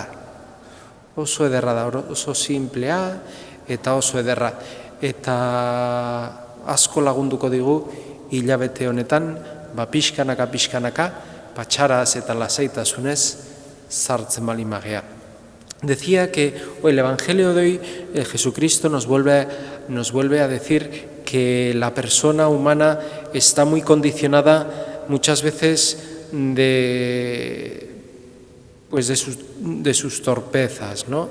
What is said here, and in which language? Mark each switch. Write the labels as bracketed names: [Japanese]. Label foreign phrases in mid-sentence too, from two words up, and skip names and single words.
[Basque] Oso ederra da, oso simplea eta oso ederra. Eta asko lagunduko digu hilabete honetan, pixkanaka, patxaraz eta lasaitasunez sartzen bali magea. [Spanish] Decía que el Evangelio de hoy, Jesucristo nos vuelve a decir que la persona humana está muy condicionada muchas veces de sus torpezas, ¿no?